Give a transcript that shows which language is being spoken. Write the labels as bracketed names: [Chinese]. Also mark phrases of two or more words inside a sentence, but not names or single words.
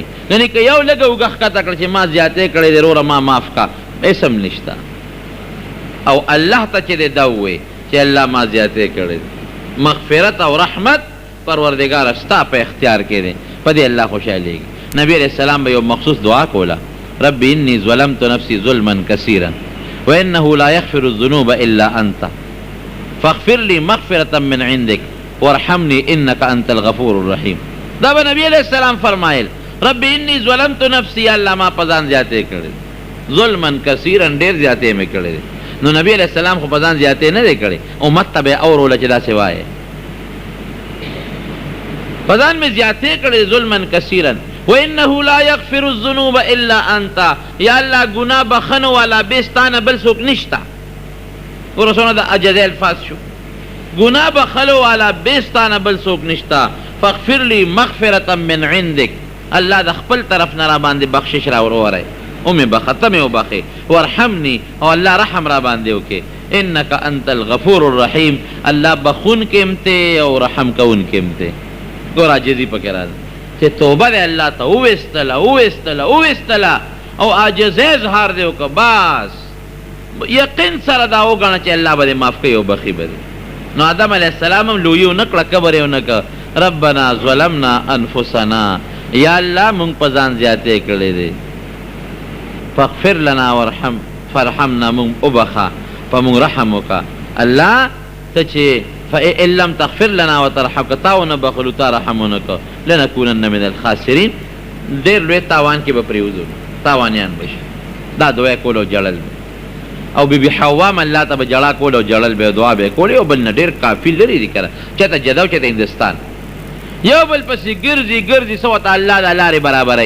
[Pashto] یعنې که یو لږه اوږه ښکته کړه چې ما زیاتې کړی دی وروره ما معاف کا، اسم نشته. او الله ته چې دی دا ووایي چې الله ما زیاتې کړی دی، مغفرت او رحمت پروردگار ستا په اختیار کې دی، په دې الله خوشحالېږي. نبی [Arabic] علیہ السلام [Pashto] به یو مخصوص دعا کوله، [Arabic] رب انی ظلمت نفسی ظلما کثیرا وانه لا یغفر الذنوب الا انت فاغفر لی مغفرة من عندك وارحمنی انک انت الغفور الرحیم. [Pashto] دا به نبی [Arabic] علیہ السلام [Pashto] فرمایل، [Arabic] رب انی ظلمت نفسی، [Pashto] الله ما په ځان زیاتې کړی، [Arabic] ظلما کثیرا [Pashto] ډېر زیاتې مې کړی دی. نو نبی [Arabic] علیہ السلام [Pashto] خو په ځان زیاتې نه دی کړی، امت ته به یې اوروله چې داسې وایې په ځان مې زیاتې کړی [Arabic] ظلما کثیرا وانه لا یغفر الذنوب الا انت، [Pashto] یا الله ګناه بخنو والا بې ستانه بل څوک نشته. ورسونه د عجزې الفاظ شو، ګناه بخلو والا بې ستانه بل څوک نشته. [Arabic] فاغفر لی مغفرة من عندك، [Pashto] الله د خپل طرف نه را باندې بخشش را وروری او مې بخه، ته مې وبخې. وارحمني، او الله رحم را باندې وکې. [Arabic] انک انت الغفور الرحیم، [Pashto] الله بخونکې هم ته او رحم کوونکې هم ته. ګوره عاجزي پکې راځي چې توبه دی الله ته وویستله او عاجزۍ اظهار دی وکړه، بس یقین سره دا وګڼه چې الله به دې معاف کوي او بخي به دې. نو آدم [Arabic] علیہ السلام [Pashto] هم لویي ونه کړه، کبر یې ونه کړه. [Arabic] ربنا ظلمنا انفسنا، [Pashto] یا الله مونږ په ځان زیاتې کړی دی، [Arabic] فاغفر لنا فرحمنا، [Pashto] مونږ وبخه، په مونږ رحم وکړه. الله ته چې [Arabic] فإن لم تغفر لنا وترحم، [Pashto] که تا ونه بخلو تا رحم ونه کړه، [Arabic] لنکونن من الخاسرین، [Pashto] ډېر لوی تاوان کې به پرېوځو، تاوانیان به شي. دا دعا کول او جړل او بیبي حوا هم الله ته به جړا کول او جړل به دعا به کولې. او بل نه ډېر کافي لري دي که چېرته جده او چېرته هندوستان، یو بل پسې ګرځي څه ورته الله د لارې برابروي.